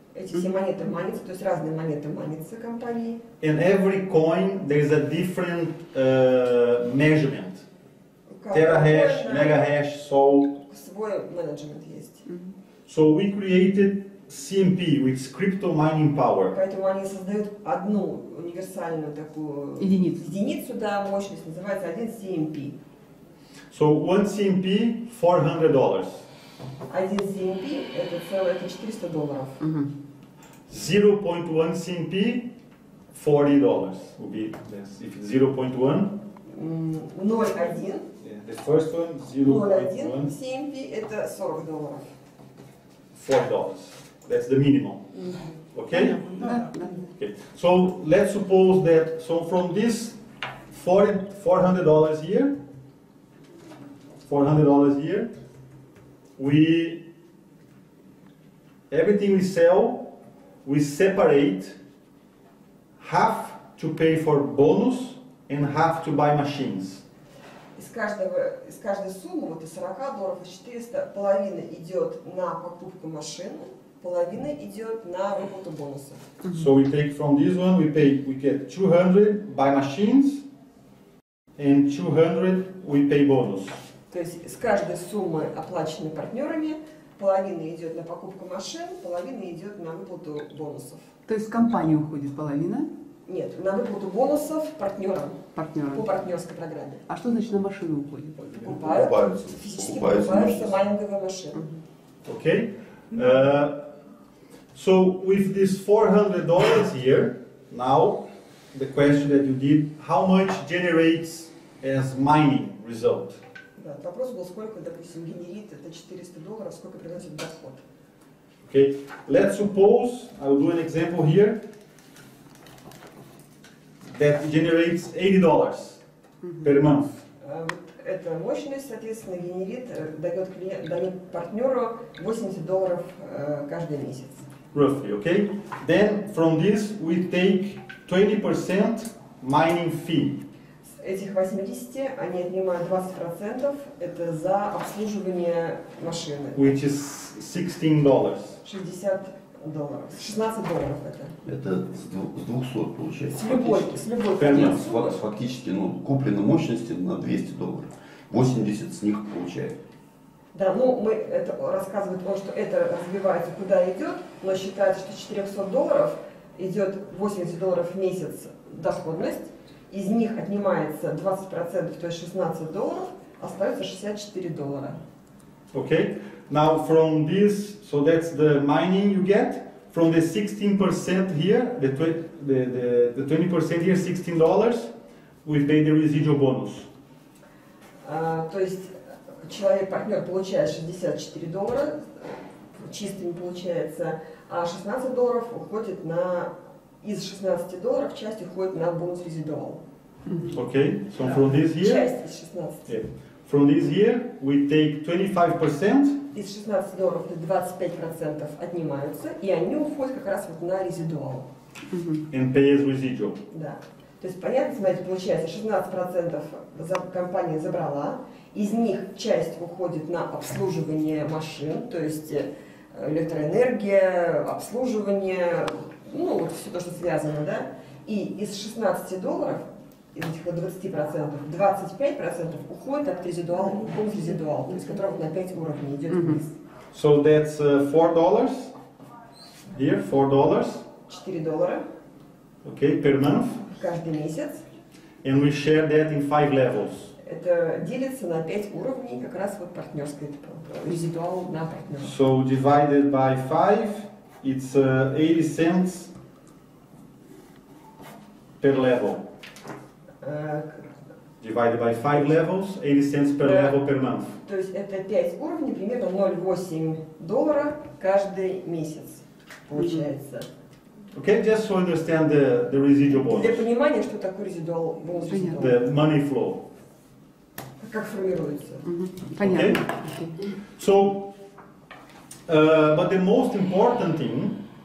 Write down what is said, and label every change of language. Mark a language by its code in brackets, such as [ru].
[ru] Эти все монеты майнятся, то есть разные монеты майнятся компании. [en] In every coin, there is a different measurement. Terahash, megahash, so. [ru] Свой менеджмент есть. [en] So we created CMP, with crypto mining power. [ru] Поэтому они создают одну универсальную такую единицу, да, мощность, называется один CMP. [en] So one CMP, $400. [ru] 1 CMP это целое, это $400. [en] 0.1 CMP, $40 would be this. If it's 0.1, [ru] 0,1 [en] yeah, the first one, [ru] 0,1 [en] 0.1, [ru] CMP это $40. [en] $40. That's the minimum. Okay? [ru] Да, да. [en] Okay. So let's suppose that, so from this $400 a year, $400 a year, everything we sell, we separate half to pay for bonus and half to buy machines. [ru] Из каждой суммы, вот из $40, из 400, половина идет на покупку машины, половина идет на выплату бонусов. [en] So we take from this one, we get 200 buy machines and 200 we pay bonus. [ru] То есть из каждой суммы, оплаченной партнерами, половина идет на покупку машин, половина идет на выплату бонусов. То есть в компанию уходит половина Нет, на выплату бонусов партнерам по партнера. партнерской программе. А что значит на машину уходит? Покупают, физически покупаются майнинговые машины. [en] Okay? So with this $400 here, now the question that you did, how much generates as mining result? [ru] Да, вопрос был, сколько, допустим, генерит это $400, сколько приносит доход. [en] Okay, let's suppose, I will do an example here, that generates $80 per month. [ru] Вот эта мощность, соответственно, генерит, дает партнеру $80 каждый месяц. [en] Roughly, okay? Then from this we take 20% mining fee. [ru] С этих 80 они отнимают 20%, это за обслуживание машины. [en] Which is $16. [ru] $60. $16 это. Это с 200 получается. С любой Конечно. суммы. Фактически, куплено мощности на $200. 80 с них получает. Да, ну мы это рассказывает он, что это развивается, куда идет, но считается, что $400 идет $80 в месяц доходность, из них отнимается 20%, то есть $16, остается $64. [en] Okay? Now from this, so that's the mining you get. From the 16% here, the 20% here, $16, we pay the residual bonus. [ru] То есть человек-партнер получает $64, чистыми получается, а $16 уходит из $16 часть уходит на бонус резидуал. [en] Okay? So from this year, [ru] Часть из 16. [en] yeah, from this year we take 25%. [ru] Из $16 25% отнимаются, и они уходят как раз вот на резидуал. [en] And pay as residual. [ru] Да. То есть, понятно, смотрите, получается, 16% компания забрала, из них часть уходит на обслуживание машин, то есть электроэнергия, обслуживание, ну, вот все то, что связано, да, и из $16, из этих 20%, 25% уходит от резидуала, бонус резидуал, то есть которого на 5 уровней идет вниз. [en] So that's $4 here, $4. $4 Okay, per month. [ru] каждый месяц. [en] And we share that in 5 levels. [ru] Это делится на 5 уровней, как раз вот партнерское, резидуал на партнера. [en] So divided by 5, it's 80 cents per level. Divided by 5 levels, 80 cents per level per month. [ru] То есть это 5 уровней, примерно $0,8 каждый месяц получается. [en] Okay, just to understand the residual [ru] Для [en] bonus, [ru] понимания, что такое резидуал, бонус резидуал, [en] the money flow. [ru] как формируется. Понятно. [en] So, but the most important thing